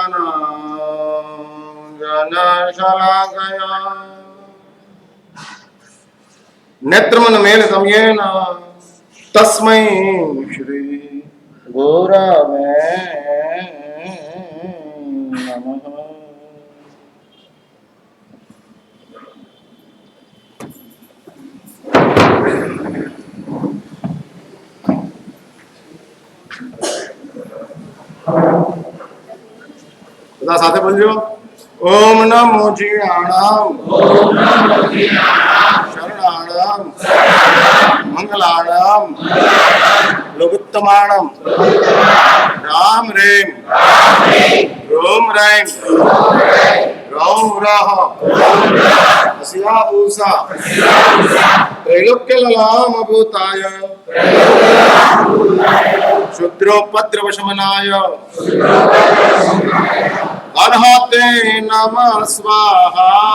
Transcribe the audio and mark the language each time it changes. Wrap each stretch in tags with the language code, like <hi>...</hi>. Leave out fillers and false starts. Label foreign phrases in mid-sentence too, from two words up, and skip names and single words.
<sa>ज्ञानांजनशलाकया नेत्रमन मेल समयेन तस्मै श्री गुरवे नमः।</sa> <gu>બધા સાથે બોલજો</gu> <sa>ओम नमो जीणानाम शरणानाम मंगलानाम लोकोत्तमानाम राम रेम रोम रैम रौम रह अस्या ऊषा त्रैलोक्य ललाम भूताय क्षुद्रोपद्रवशमनाय अर्हते नमः स्वाहा।</sa>